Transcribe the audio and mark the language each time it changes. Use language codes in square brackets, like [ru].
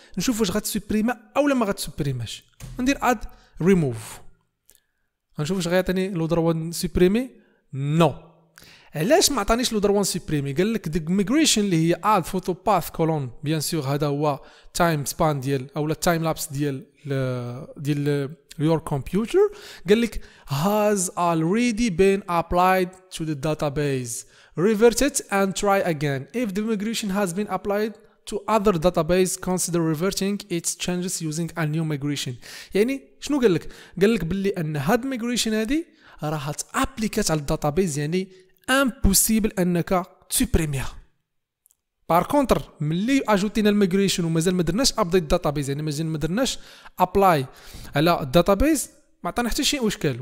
[ar] نشوف واش غتسوبريما اولا ما غتسوبريماش. ندير اد ريموف، غنشوف واش غيعطيني لو دروا نسوبريمي. نو. علاش ما عطانيش لو دروا نسوبريمي؟ قال لك ديك ميغريشن اللي هي اد فوتو باث كولون، بيان سور هذا هو تايم سبان ديال اولا تايم لابس ديال [en] your computer. [ar] قال لك [en] has already been applied to the database. Revert it and try again. If the migration has been applied to other database, consider reverting its changes using a new migration. [ar] يعني شنو قال لك؟ قال لك باللي ان هاد الميغريشن هادي راها تابليكات على الداتابيز، يعني امبوسيبل انك تسوبريميها. بار كونتر ملي اجوتينا الميغريشن ومازال ما درناش ابديت داتابيز، يعني مازال ما درناش ابلاي على الداتابيز، ما عطانا حتى شي اشكال.